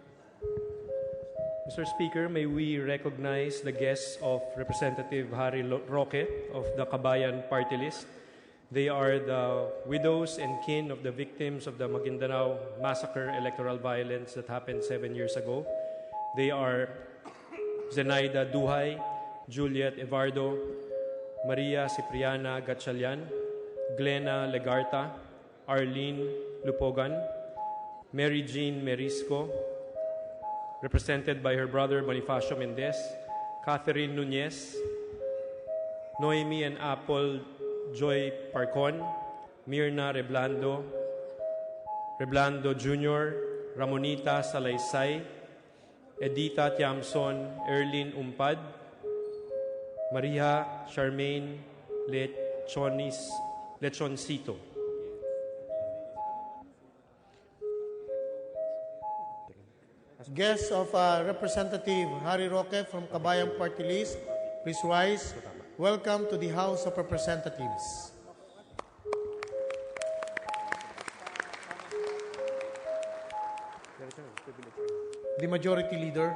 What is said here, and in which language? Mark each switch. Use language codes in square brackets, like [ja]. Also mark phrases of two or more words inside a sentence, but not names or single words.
[en] Mr. Speaker, may we recognize the guests of Representative Harry Roque of the Kabayan Party List. They are the widows and kin of the victims of the Maguindanao massacre electoral violence that happened 7 years ago. They are Zenaida Duhay, Juliet Evardo, Maria Cipriana Gatchalian, Glenna Legarta, Arlene Lupogan, Mary Jean Merisco, represented by her brother Bonifacio Mendez, Catherine Nunez, Noemi and Apple Joy Parcon, Mirna Reblando Jr., Ramonita Salaysay, Edita Tiamson, Erlin Umpad, Maria Charmaine Lechoncito. Guests of Representative Harry Roque from Kabayan Party List, please rise. Welcome to the House of Representatives. The Majority Leader.